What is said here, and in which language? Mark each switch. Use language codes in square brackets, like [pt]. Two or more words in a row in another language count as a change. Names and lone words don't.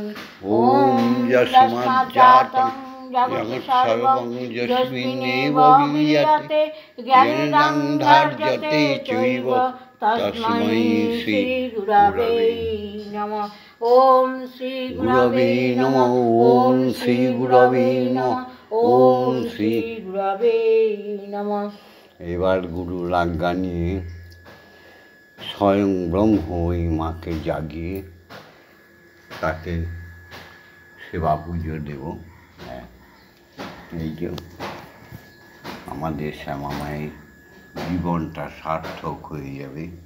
[sa] ওম যস্মাজ্জাতং জগৎসর্বং যস্মিন্নেব বিলীয়তে জ্ঞানং ধার্যতে চৈব তস্मै শ্রী গুরবে নমঃ। ওম শ্রী গুরবে নমঃ। ওম শ্রী গুরবে নমঃ। ওম শ্রী গুরবে নমঃ। [bn] এবার গুরুর আজ্ঞা নিয়ে স্বয়ং ব্রহ্ম ওই মাকে জাগিয়ে তাকে সেবা পুজো দেব। হ্যাঁ, এই যে আমাদের শ্যামা মায়ের জীবনটা সার্থক হয়ে যাবে।